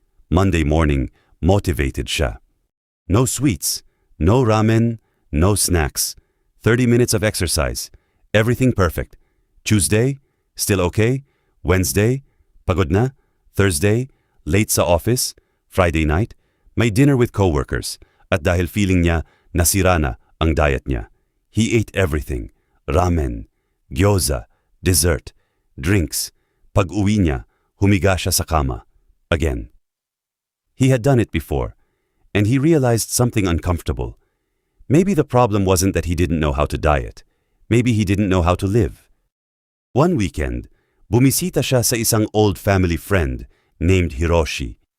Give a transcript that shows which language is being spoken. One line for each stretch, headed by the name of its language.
English: Monday morning, motivated siya. No sweets, no ramen, no snacks. 30 minutes of exercise. Everything perfect. Tuesday, still okay. Wednesday, pagod na. Thursday, late sa office. Friday night, may dinner with coworkers.
Filipino: At dahil feeling niya, nasira na ang diet niya. He ate everything.
English: Ramen, gyoza, dessert, drinks.
Filipino: Pag-uwi niya, humiga siya sa kama.
English: Again. He had done it before, and he realized something uncomfortable. Maybe the problem wasn't that he didn't know how to diet. Maybe he didn't know how to live. One weekend, bumisita siya sa isang old family friend named Hiroshi.